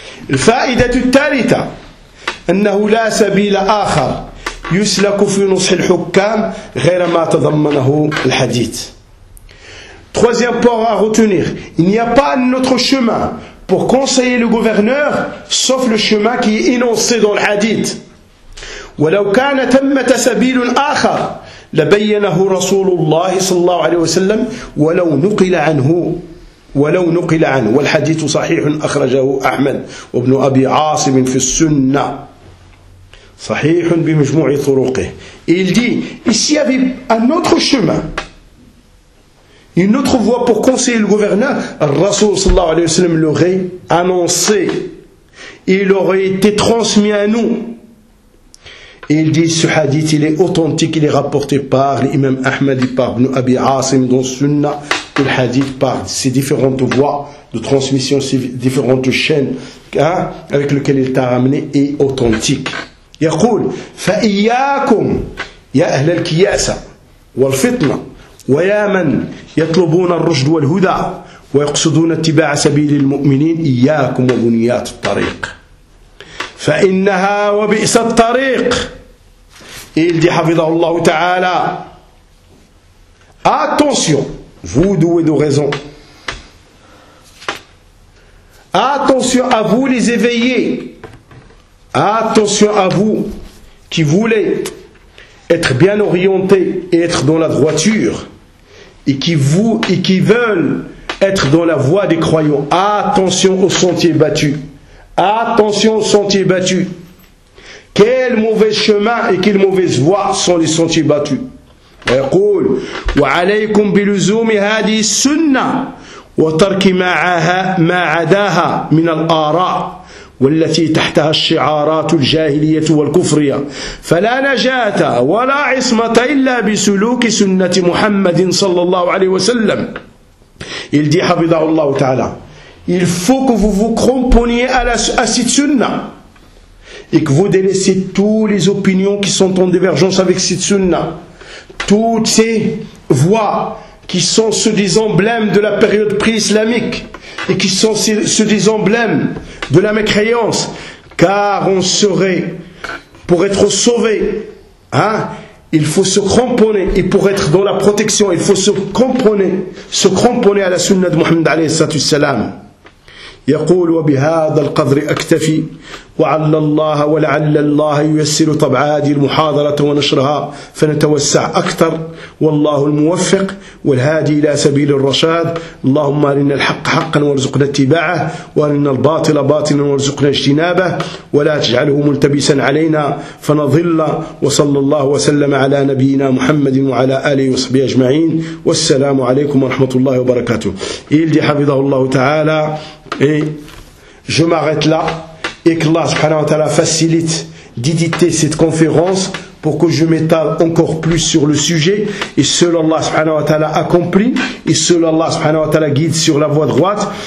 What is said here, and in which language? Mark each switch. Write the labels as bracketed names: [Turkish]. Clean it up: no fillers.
[Arabic] الفائدة الثالثة أنه لا سبيل آخر يُسْلَكُ فِي نُصْحِ الْحُكَّامِ غَيْرَ مَا تَضَمَّنَهُ الْحَدِيثِ. [French] Troisième point à retenir, il n'y a pas un autre chemin pour conseiller le gouverneur sauf le chemin qui est énoncé dans le hadith. [Arabic] وَلَوْ كَانَ تَمَّتَ سَبِيلٌ آخَرَ لَبَيَّنَهُ رَسُولُ اللَّهِ صَلَّى اللَّهُ عَلَيْهِ وَسَلَّمْ وَلَوْ نُقِلَ عَنْهُ وَلَوْ نُقِلَ عَنْهُ وَالْحَدِيثُ صَحِيحٌ أَخْرَجَهُ أَحْمَدْ وَابْنُ أَبِي عَاصِمٍ فِي السُّنَّةِ صحيح بمجموع طرقه. [French] Il dit, s'il y avait un autre chemin, une autre voie pour conseiller le gouverneur, le Rasoul sallallahu alayhi wa sallam l'aurait annoncé. Il aurait été transmis à nous. Et il dit, ce hadith, il est authentique, il est rapporté par l'imam Ahmad et par Ibn Abi Asim dans Sunnah, le hadith par ces différentes voies de transmission, ces différentes chaînes avec lesquelles il t'a ramené est authentique. [Arabic] يقول فإياكم يا أهل الكياسة والفتنة ويا من يطلبون الرشد والهدى ويقصدون اتباع سبيل المؤمنين إياكم وبنيات الطريق فإنها وبئس الطريق. إلى حفظه الله تعالى. [French] Attention, vous doués de raison. Attention à vous les éveillés. Attention à vous qui voulez être bien orienté et être dans la droiture, et qui veulent être dans la voie des croyants, attention aux sentiers battus. Attention aux sentiers battus. Quel mauvais chemin et quelle mauvaise voie sont les sentiers battus. [Arabic] يقول وعليكم بلزوم هذه السنة وترك ما عداها من الآراء والتي تحتها الشعارات الجاهلية والكفرية فلا نجاة ولا عصمة إلا بسلوك سنة محمد صلى الله عليه وسلم. [French] Il dit [Arabic] حفظه الله تعالى, [French] il faut que vous vous cramponniez à cette sunna et que vous délaissiez toutes les opinions qui sont en divergence avec cette sunna. Toutes ces voies qui sont ceux des emblèmes de la période pré-islamique et qui sont ceux des emblèmes de la mécréance, car on serait, pour être sauvé, hein, il faut se cramponner, et pour être dans la protection, il faut se cramponner à la sunna de Mohammed alayhi salam. [Arabic] يقول وبهذا القدر أكتفي وعلى الله ولعل الله ييسر طبع هذه المحاضرة ونشرها فنتوسع أكثر والله الموفق والهادي إلى سبيل الرشاد. اللهم أرنا الحق حقا وارزقنا اتباعه وأرنا الباطل باطلا وارزقنا اجتنابه ولا تجعله ملتبسا علينا فنضل. وصلى الله وسلم على نبينا محمد وعلى آله وصحبه أجمعين والسلام عليكم ورحمة الله وبركاته. إلدي حفظه الله تعالى. [French] Et je m'arrête là, et que Allah subhanahu wa ta'ala facilite d'éditer cette conférence pour que je m'étale encore plus sur le sujet, et seul Allah subhanahu wa ta'ala accomplit, et seul Allah subhanahu wa ta'ala guide sur la voie droite.